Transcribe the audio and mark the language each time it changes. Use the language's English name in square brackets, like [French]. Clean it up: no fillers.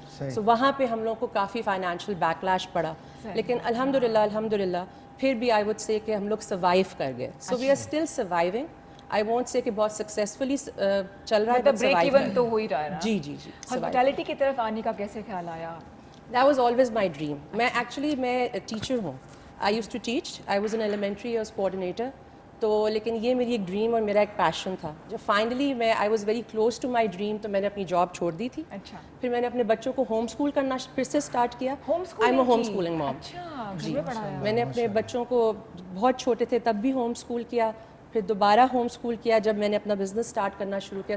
[Hindi] सो वहाँ पे हम लोग को काफ़ी फाइनेंशियल बैकलैश पड़ा, लेकिन अल्हम्दुलिल्लाह फिर भी [English] I would say [Hindi] कि हम लोग सर्वाइव कर गए। [English] So we are still surviving. I won't say [Hindi] कि बहुत सक्सेसफुली चल रहा है, मतलब ब्रेक इवन तो हो ही रहा है ना। जी जी जी। हॉस्पिटैलिटी की तरफ आने का कैसे ख्याल आया? [English] That was always my dream. [Hindi] मैं टीचर हूँ। [English] I used to teach. I was an elementary years coordinator. [Hindi] तो लेकिन ये मेरी एक ड्रीम और मेरा एक पैशन था। जब finally [English] I was very close to my dream [Hindi] तो मैंने अपनी जॉब छोड़ दी थी। अच्छा। फिर मैंने अपने बच्चों को होम स्कूल करना फिर से स्टार्ट किया। Homeschooling [English] I'm a homeschooling mom। [Hindi] अच्छा, घर में पढ़ाया। मैंने अपने बच्चों को बहुत छोटे थे तब भी होम स्कूल किया, फिर दोबारा होम स्कूल किया जब मैंने अपना बिजनेस स्टार्ट करना शुरू किया।